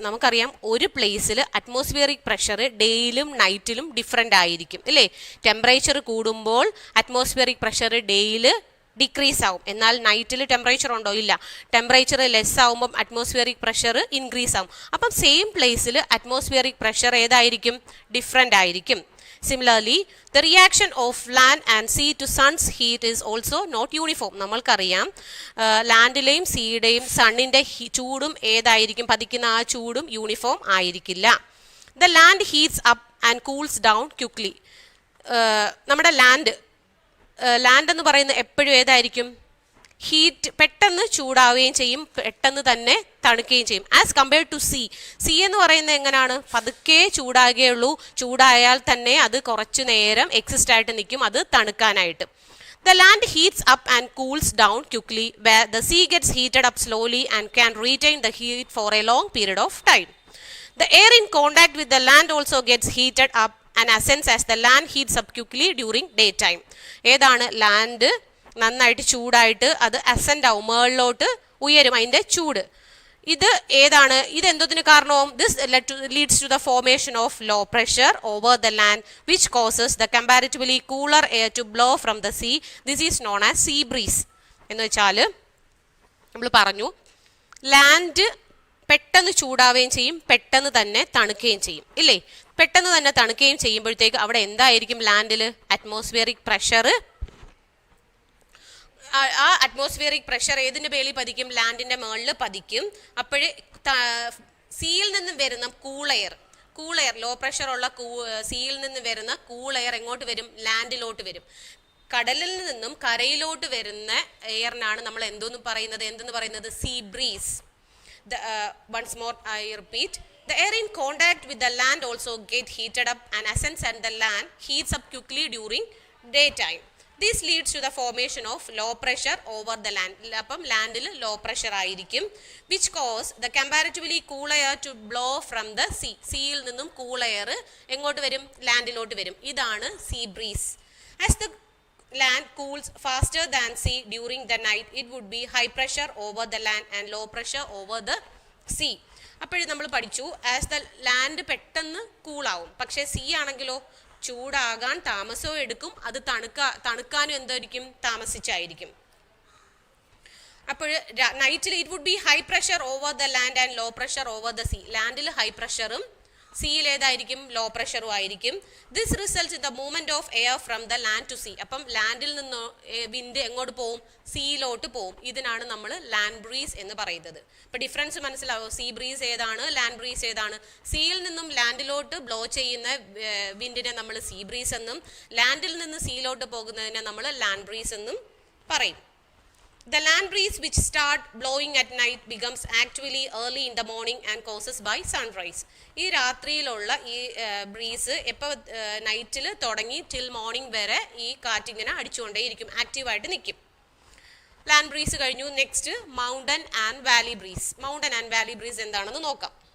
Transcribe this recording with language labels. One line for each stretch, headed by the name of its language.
Malayalam: നമുക്കറിയാം ഒരു പ്ലേസിൽ അറ്റ്മോസ്ഫിയറിക് പ്രഷർ ഡേയിലും നൈറ്റിലും ഡിഫറെൻ്റ് ആയിരിക്കും അല്ലേ. ടെമ്പറേച്ചർ കൂടുമ്പോൾ അറ്റ്മോസ്ഫിയറിക് പ്രഷർ ഡേയിൽ ഡിക്രീസ് ആവും, എന്നാൽ നൈറ്റിൽ ടെമ്പറേച്ചർ ഉണ്ടോ? ഇല്ല. ടെമ്പറേച്ചർ ലെസ് ആവുമ്പം അറ്റ്മോസ്ഫിയറിക് പ്രഷർ ഇൻക്രീസ് ആവും. അപ്പം സെയിം പ്ലേസിൽ അറ്റ്മോസ്ഫിയറിക് പ്രഷർ ഏതായിരിക്കും? ഡിഫറെൻ്റ് ആയിരിക്കും.
English: Similarly, the reaction of land and sea to sun's heat is also not uniform.
Malayalam: നമ്മൾക്കറിയാം ലാൻഡിലെയും സീയുടെയും സണ്ണിൻ്റെ ചൂടും ഏതായിരിക്കും? പതിക്കുന്ന ആ ചൂടും യൂണിഫോം ആയിരിക്കില്ല.
English: The land heats up and cools down quickly.
Malayalam: നമ്മുടെ ലാൻഡ് എന്ന് പറയുന്നത് എപ്പോഴും ഏതായിരിക്കും? ഹീറ്റ്, പെട്ടെന്ന് ചൂടാവുകയും ചെയ്യും, പെട്ടെന്ന് തന്നെ തണുക്കുകയും ചെയ്യും.
English: as compared to sea
Malayalam: എന്ന് പറയുന്നത് എങ്ങനെയാണ്? പതുക്കെ ചൂടാകുകയുള്ളൂ, ചൂടായാൽ തന്നെ അത് കുറച്ചു നേരം എക്സിസ്റ്റ് ആയിട്ട് നിൽക്കും, അത് തണുക്കാനായിട്ട്.
English: The land heats up and cools down quickly, where the sea gets heated up slowly and can retain the heat for a long period of time. The air in contact with the land also gets heated up and ascends as the land heats up quickly during daytime.
Malayalam: ഏതാണ്? Land നന്നായിട്ട് ചൂടായിട്ട് അത് ascend ആവും, മുകളിലോട്ട് ഉയരും അതിൻ്റെ ചൂട്. ഇത് ഏതാണ്? ഇതെന്തതിന് കാരണവും?
English: This leads to the formation of low pressure over the land which causes the comparatively cooler air to blow from the sea. This is known as sea breeze.
Malayalam: എന്ന് വെച്ചാൽ നമ്മൾ പറഞ്ഞു ലാൻഡ് പെട്ടെന്ന് ചൂടാവുകയും ചെയ്യും, പെട്ടെന്ന് തന്നെ തണുക്കുകയും ചെയ്യും ഇല്ലേ. പെട്ടെന്ന് തന്നെ തണുക്കുകയും ചെയ്യുമ്പോഴത്തേക്ക് അവിടെ എന്തായിരിക്കും? ലാൻഡിൽ അറ്റ്മോസ്ഫിയറിക് പ്രഷർ, ആ അറ്റ്മോസ്ഫിയറിക് പ്രഷർ ഏതിൻ്റെ മേളിൽ പതിക്കും? ലാൻഡിൻ്റെ മുകളിൽ പതിക്കും. അപ്പോഴേ സീയിൽ നിന്നും വരുന്ന കൂൾ എയർ, ലോ പ്രഷറുള്ള സീയിൽ നിന്ന് വരുന്ന കൂൾ എയർ എങ്ങോട്ട് വരും? ലാൻഡിലോട്ട് വരും. കടലിൽ നിന്നും കരയിലോട്ട് വരുന്ന എയറിനാണ് നമ്മൾ എന്തെന്ന് പറയുന്നത്? See breeze.
English: Once more I repeat, the air in contact with the land also get heated up and ascends, and the land heats up quickly during daytime. This leads to the formation of low pressure over the land.
Malayalam: അപ്പം ലാൻഡിൽ low pressure ആയിരിക്കും,
English: which cause the comparatively cool air to blow from the sea.
Malayalam: സീയിൽ നിന്നും cool air എങ്ങോട്ട് വരും? ലാൻഡിലോട്ട് വരും. ഇതാണ് see breeze.
English: As the land cools faster than sea during the night, it would be high pressure over the land and low pressure over the sea.
Malayalam: അപ്പോഴും നമ്മൾ പഠിച്ചു as the land പെട്ടെന്ന് കൂളാവും, പക്ഷേ see ആണെങ്കിലോ ചൂടാകാൻ താമസവും എടുക്കും, അത് തണുക്കാനും എന്തായിരിക്കും? താമസിച്ചായിരിക്കും.
English: അപ്പോൾ നൈറ്റിൽ it would be high pressure over the land and low pressure over the sea.
Malayalam: ലാൻഡിൽ high പ്രഷറും സീയിൽ ഏതായിരിക്കും? ലോ പ്രഷറും ആയിരിക്കും.
English: This results in the movement of air from the land to sea.
Malayalam: അപ്പം ലാൻഡിൽ നിന്ന് വിൻഡ് എങ്ങോട്ട് പോവും? സീയിലോട്ട് പോവും. ഇതിനാണ് നമ്മൾ ലാൻഡ് ബ്രീസ് എന്ന് പറയുന്നത്. ഇപ്പം ഡിഫറൻസ് മനസ്സിലാവും. സീ ബ്രീസ് ഏതാണ്, ലാൻഡ് ബ്രീസ് ഏതാണ്? സീയിൽ നിന്നും ലാൻഡിലോട്ട് ബ്ലോ ചെയ്യുന്ന വിൻഡിനെ നമ്മൾ സീ ബ്രീസ് എന്നും, ലാൻഡിൽ നിന്ന് സീയിലോട്ട് പോകുന്നതിനെ നമ്മൾ ലാൻഡ് ബ്രീസ് എന്നും പറയും.
English: The land breeze which start blowing at night becomes actually early in the morning and causes by sunrise.
Malayalam: ഈ രാത്രിയിലുള്ള ഈ ബ്രീസ് എപ്പോൾ നൈറ്റിൽ തുടങ്ങി ടിൽ മോർണിംഗ് വരെ ഈ കാറ്റിങ്ങനെ അടിച്ചുകൊണ്ടേയിരിക്കും, ആക്റ്റീവായിട്ട് നിൽക്കും. ലാൻഡ് ബ്രീസ് കഴിഞ്ഞു. Next mountain and Valley breeze. Mountain and Valley breeze എന്താണെന്ന് നോക്കാം.